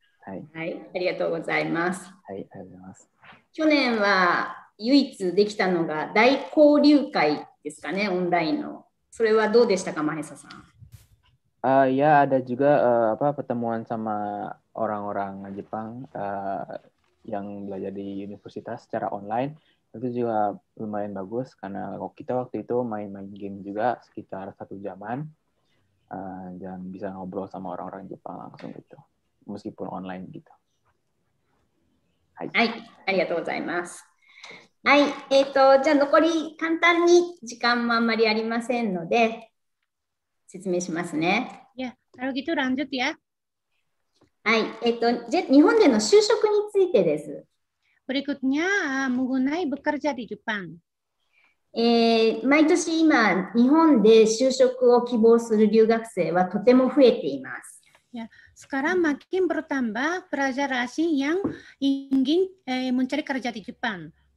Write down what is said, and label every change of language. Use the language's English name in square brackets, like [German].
[Japanese] はい、ありがとうございます。はい、ありがとうございます。去年は唯一できたのが大交流会ですかね、オンラインの。それはどうでしたか、マヘサさん。 [Indonesian] Ya, ada juga pertemuan sama orang-orang Jepang yang belajar di universitas secara online. Itu juga lumayan bagus karena kita waktu itu main-main game juga sekitar 1 jaman, dan bisa ngobrol sama orang-orang Jepang langsung gitu, meskipun online gitu. [Japanese] はい、ありがとうございます。はい、じゃあ残り簡単に時間もあんまりありませんので説明しますね。 [Indonesian] Ya, kalau gitu lanjut ya. [Japanese] はい、日本での就職についてです。 [Indonesian] Berikutnya mengenai bekerja di Jepang. [Japanese] 毎年今日本で就職を希望する留学生はとても増えています。 [Indonesian] Ya, sekarang makin bertambah pelajar asing yang ingin mencari kerja di Jepang.